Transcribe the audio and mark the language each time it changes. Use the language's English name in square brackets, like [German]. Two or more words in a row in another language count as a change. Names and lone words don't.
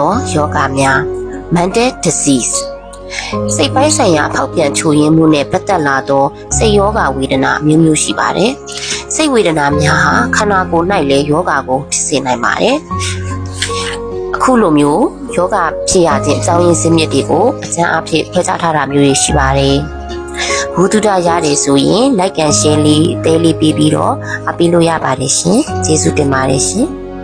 [Burmese] သောယောဂများ [English] mental disease [Burmese] စိတ်ပိုင်းဆိုင်ရာအထောက်ပြန်ချို့ယွင်းမှုနဲ့ပတ်သက်လာသောစိတ်ယောဂဝေဒနာမျိုးမျိုးရှိပါတယ်။စိတ်ဝေဒနာများဟာခန္ဓာကိုယ်၌လည်းယောဂကိုဖြစ်စေနိုင်ပါတယ်။အခုလိုမျိုးယောဂဖြစ်ရခြင်းအကြောင်းရင်းစနစ်တွေကိုအကျဉ်းအဖြစ်ဖွဲ့ခြားထားတာမျိုးတွေရှိပါတယ်။ဘုဒ္ဓရတယ်ဆိုရင် [English] like and share [Burmese] လေးအသေးလေးပြီးတော့အပေးလို့ရပါတယ်ရှင်။ကျေးဇူးတင်ပါတယ်ရှင်။